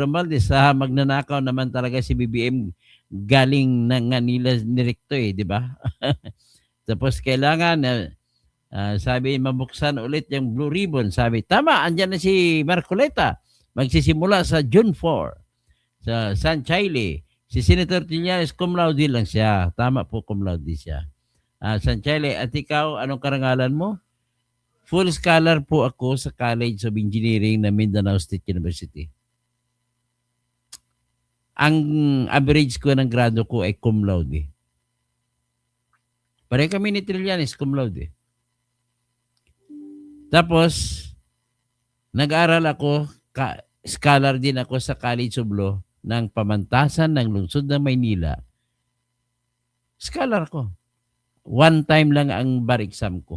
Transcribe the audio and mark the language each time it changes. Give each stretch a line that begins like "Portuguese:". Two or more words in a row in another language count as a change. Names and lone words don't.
Filipino: Romualdez, magnanakaw naman talaga si BBM galing ng Manila direkto di ba? Tapos kailangan, sabi, mabuksan ulit yung Blue Ribbon. Sabi, tama, andyan na si Marcoleta. Magsisimula sa June 4 sa San Chile. Si Senator Trillanes,
Latin: cum laude
Filipino: lang siya. Tama po,
Latin: cum laude
Filipino: siya. San Chile, at ikaw, anong karangalan mo? Full scholar po ako sa College of Engineering na Mindanao State University. Ang average ko ng grado ko ay
Latin: cum laude.
Filipino: Pare kami ni Trillanes,
Latin: cum laude.
Filipino: Tapos, nag-aral ako, scholar din ako sa College of Law ng Pamantasan ng Lungsod ng Maynila. Scholar ko.
English: One time
Filipino: lang ang
English: bar exam
Filipino: ko.